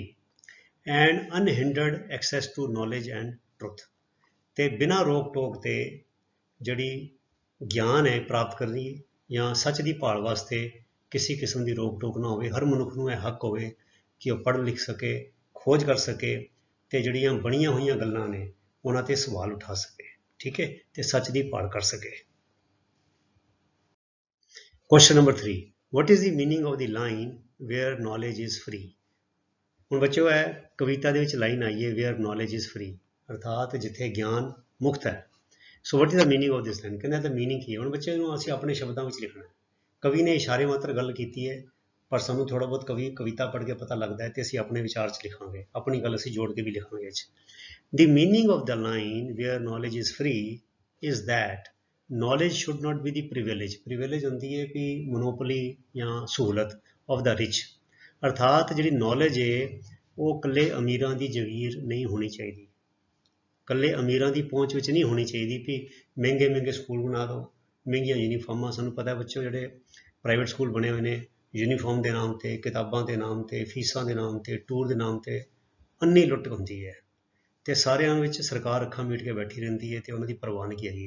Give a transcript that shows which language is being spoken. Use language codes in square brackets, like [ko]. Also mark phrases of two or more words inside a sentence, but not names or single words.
[en] and unhindered access to knowledge and truth, [pa] ਤੇ ਬਿਨਾਂ ਰੋਕ ਟੋਕ ਤੇ ਜਿਹੜੀ ਗਿਆਨ ਹੈ ਪ੍ਰਾਪਤ ਕਰਨੀ ਜਾਂ ਸੱਚ ਦੀ ਭਾਲ ਵਾਸਤੇ ਕਿਸੇ ਕਿਸਮ ਦੀ ਰੋਕ ਟੋਕ ਨਾ ਹੋਵੇ। ਹਰ ਮਨੁੱਖ ਨੂੰ ਇਹ ਹੱਕ ਹੋਵੇ ਕਿ ਉਹ ਪੜ੍ਹ ਲਿਖ ਸਕੇ, ਖੋਜ ਕਰ ਸਕੇ, ਤੇ ਜਿਹੜੀਆਂ ਬਣੀਆਂ ਹੋਈਆਂ ਗੱਲਾਂ ਨੇ ਉਹਨਾਂ ਤੇ ਸਵਾਲ ਉਠਾ ਸਕੇ, ਠੀਕ ਹੈ, ਤੇ ਸੱਚ ਦੀ ਭਾਲ ਕਰ ਸਕੇ। [en] question number 3, what is the meaning of the line where knowledge is free? [pa] ਹੁਣ ਬੱਚਿਓ ਇਹ ਕਵਿਤਾ ਦੇ ਵਿੱਚ ਲਾਈਨ ਆਈ ਹੈ [en] where knowledge is free, [pa] ਅਰਥਾਤ ਜਿੱਥੇ ਗਿਆਨ ਮੁਕਤ ਹੈ। [en] ਸੋ what is the meaning of this line? [pa] ਕਹਿੰਦੇ ਤਾਂ ਮੀਨਿੰਗ ਕੀ ਹੈ। ਹੁਣ ਬੱਚੇ ਨੂੰ ਅਸੀਂ ਆਪਣੇ ਸ਼ਬਦਾਂ ਵਿੱਚ ਲਿਖਣਾ ਹੈ। ਕਵੀ ਨੇ ਇਸ਼ਾਰੇ ਮਾਤਰ ਗੱਲ ਕੀਤੀ ਹੈ, ਪਰ ਸਾਨੂੰ ਥੋੜ੍ਹਾ ਬਹੁਤ ਕਵਿਤਾ ਪੜ੍ਹ ਕੇ ਪਤਾ ਲੱਗਦਾ ਹੈ, ਤੇ ਅਸੀਂ ਆਪਣੇ ਵਿਚਾਰ 'ਚ ਲਿਖਾਂਗੇ, ਆਪਣੀ ਗੱਲ ਅਸੀਂ ਜੋੜ ਕੇ ਵੀ ਲਿਖਾਂਗੇ ਇਹ 'ਚ। [en] The meaning of the line where knowledge is free is that knowledge should not be the privilege. [pa] privilege ਹੁੰਦੀ ਹੈ ਕਿ ਮੋਨੋਪੋਲੀ ਜਾਂ ਸਹੂਲਤ [en] of the rich, [pa] ਅਰਥਾਤ ਜਿਹੜੀ ਨੌਲੇਜ ਹੈ ਉਹ ਇਕੱਲੇ ਅਮੀਰਾਂ ਦੀ ਜਾਗੀਰ ਨਹੀਂ ਹੋਣੀ ਚਾਹੀਦੀ, ਇਕੱਲੇ ਅਮੀਰਾਂ ਦੀ ਪਹੁੰਚ ਵਿੱਚ ਨਹੀਂ ਹੋਣੀ ਚਾਹੀਦੀ ਵੀ ਮਹਿੰਗੇ ਮਹਿੰਗੇ ਸਕੂਲ ਬਣਾ ਦਿਓ, ਮਹਿੰਗੀਆਂ ਯੂਨੀਫਾਰਮਾਂ। ਸਾਨੂੰ ਪਤਾ ਬੱਚੋ ਜਿਹੜੇ ਪ੍ਰਾਈਵੇਟ ਸਕੂਲ ਬਣੇ ਹੋਏ ਨੇ, ਯੂਨੀਫਾਰਮ ਦੇ ਨਾਮ 'ਤੇ, ਕਿਤਾਬਾਂ ਦੇ ਨਾਮ 'ਤੇ, ਫੀਸਾਂ ਦੇ ਨਾਮ 'ਤੇ, ਟੂਰ ਦੇ ਨਾਮ 'ਤੇ ਅੰਨੀ ਲੁੱਟ ਹੁੰਦੀ ਹੈ, ਤੇ ਸਾਰਿਆਂ ਵਿੱਚ ਸਰਕਾਰ ਅੱਖਾਂ ਮੀਟ ਕੇ ਬੈਠੀ ਰਹਿੰਦੀ ਹੈ, ਤੇ ਉਹਨਾਂ ਦੀ ਪਰਵਾਹ ਨਹੀਂ ਹੈਗੀ ਹੈ।